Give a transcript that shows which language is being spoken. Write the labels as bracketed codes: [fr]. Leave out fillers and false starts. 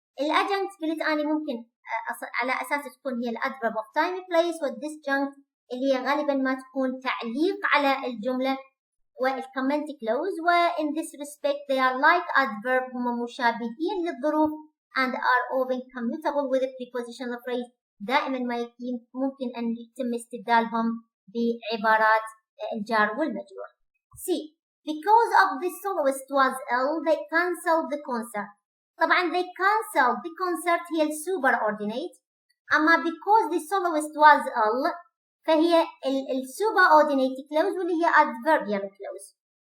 [ar] الadjunct قلت أنا ممكن على أساس تكون هي الadverb of time place والdisjunct اللي هي غالبا ما تكون تعليق على الجملة والcomment clause و [en] in this respect they are like adverb [ar] هم مشابهين للظروف [en] and are often commutable with a prepositional phrase. [ar] دائما ما ممكن أن يتم استبدالهم بعبارات الجار والمجرور. C. [en] Because of the soloist was ill they cancelled the concert. طبعا they cancelled the concert هي الsuperordinate. أما because the soloist was ill فهي الsuperordinate clause واللي هي adverbial clause.